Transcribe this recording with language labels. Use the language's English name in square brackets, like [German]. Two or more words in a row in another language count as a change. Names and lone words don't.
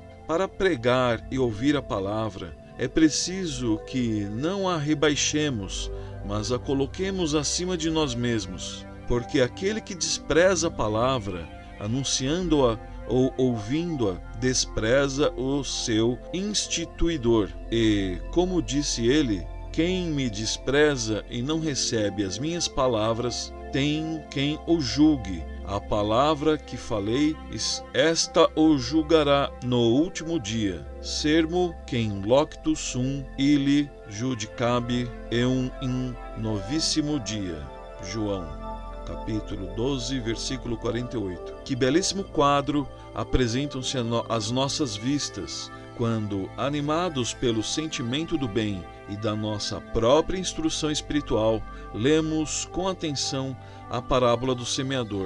[Portuguese] Para pregar e ouvir a palavra, é preciso que não a rebaixemos, mas a coloquemos acima de nós mesmos, porque aquele que despreza a palavra, anunciando-a ou ouvindo-a, despreza o seu instituidor. E, como disse ele, quem me despreza e não recebe as minhas palavras, tem quem o julgue. A palavra que falei, esta o julgará no último dia. [Latin] Sermo quem loctu sum illi judicabi eum in novíssimo dia. [Portuguese] João, capítulo 12, versículo 48. Que belíssimo quadro apresentam-se às nossas vistas, quando, animados pelo sentimento do bem e da nossa própria instrução espiritual, lemos com atenção a parábola do semeador.